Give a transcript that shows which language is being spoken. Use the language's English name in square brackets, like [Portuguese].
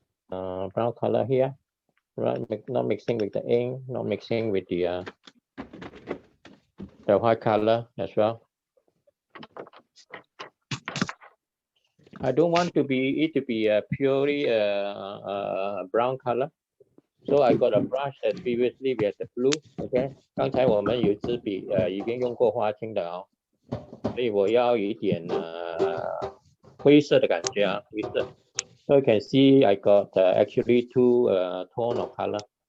[English] Brown color here, right? Not mixing with the ink, not mixing with the white color as well. I don't want it to be purely brown color. So I got a brush that previously we had the blue, okay? [Chinese] 刚才我们有一支笔已经用过花青的哦，所以我要有一点灰色的感觉啊，灰色。 [English] So you can see I got actually two tone of color.